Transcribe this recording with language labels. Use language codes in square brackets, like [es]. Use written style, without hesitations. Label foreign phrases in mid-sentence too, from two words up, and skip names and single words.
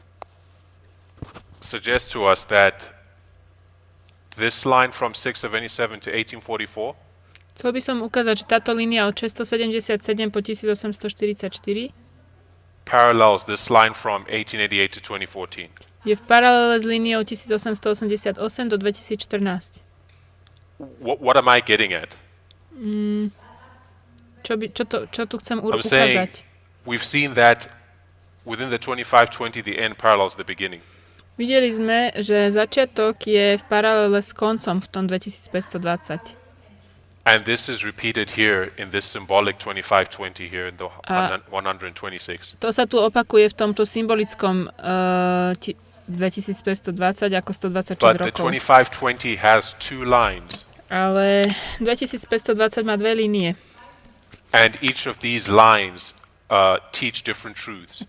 [en] suggest to us that this line from 677 to 1844 [sk] Chcel by som ukázať, že táto línia od 677 po 1844 [en] parallels this line from 1888 to 2014. [sk] je v paralele s líniou 1888 do 2014. [en] What am I getting at? [sk] Čo tu chcem [en] I'm saying [sk] ukázať? [en] we've seen that within the 2520 the end parallels the beginning. [sk] Videli sme, že začiatok je v paralele s koncom v tom 2520. [en] And this is repeated here in this symbolic 2520 here in the 126. [sk] To sa tu opakuje v tomto symbolickom 2520 ako 126 [en] But the [sk] rokov. [en] 2520 has two lines. [sk] Ale 2520 má dve línie. [en] And each of these lines teach different truths.